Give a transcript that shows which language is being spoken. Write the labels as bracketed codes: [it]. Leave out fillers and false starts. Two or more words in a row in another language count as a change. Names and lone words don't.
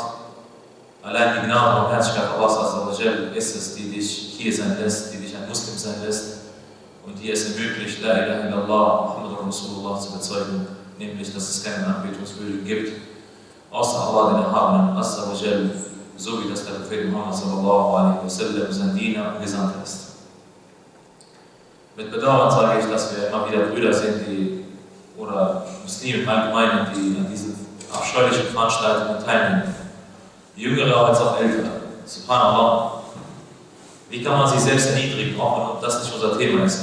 [de] Allein die Gnade und Barmherzigkeit Allahs ist es, die dich hier sein lässt, die dich ein Muslim sein lässt und die es ermöglicht, [ar] لا إله إلا الله، محمد رسول الله [de] zu bezeugen, nämlich, dass es keinen Anbetungswürdigen gibt, außer Allah, den Erhabenen, [ar] عز وجل, [de] so wie das der Prophet Muhammad [ar] صلى الله عليه وسلم [de] sein Diener und Gesandter ist. Mit Bedauern sage ich, dass wir immer wieder Brüder sehen, oder Muslime im Allgemeinen, die an diesen abscheulichen Veranstaltungen teilnehmen. Jüngere als auch ältere. Subhanallah. Wie kann man sich selbst erniedrigen, auch wenn das nicht unser Thema ist?